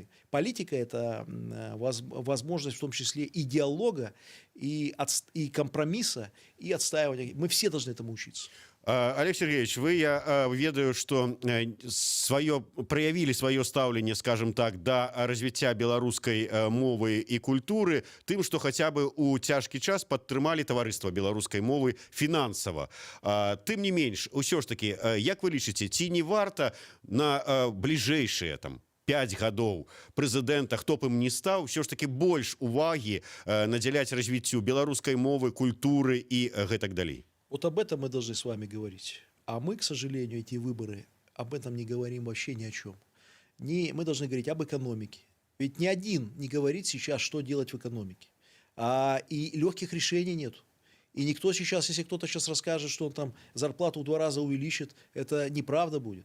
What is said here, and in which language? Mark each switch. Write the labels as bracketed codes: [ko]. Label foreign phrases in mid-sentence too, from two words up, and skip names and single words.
[ru] Политика – это возможность в том числе и диалога, и компромисса, и отстаивания. Мы все должны этому учиться. [be] Олег Сергеевич, вы, я ведаю, [ru] что проявили свое [be] ставленне, [ru] скажем так, [be] до развіцця беларускай мовы і культуры тым, што хаця бы у цяжкі час падтрымалі таварыства беларускай мовы фінансава. Тым не менш, усё ж таки, як вы лічыце, ці не варта на бліжэйшыя там 5 гадоў прэзідэнта, хто б ім не стаў, ўсё ж таки больш увагі надзяляць развіццю беларускай мовы, культуры і гэтак далей? [ru] Вот об этом мы должны с вами говорить. А мы, к сожалению, эти выборы, об этом не говорим вообще ни о чем. Мы должны говорить об экономике. Ведь ни один не говорит сейчас, что делать в экономике. И легких решений нет. И никто сейчас, если кто-то сейчас расскажет, что он там зарплату в 2 раза увеличит, это неправда будет.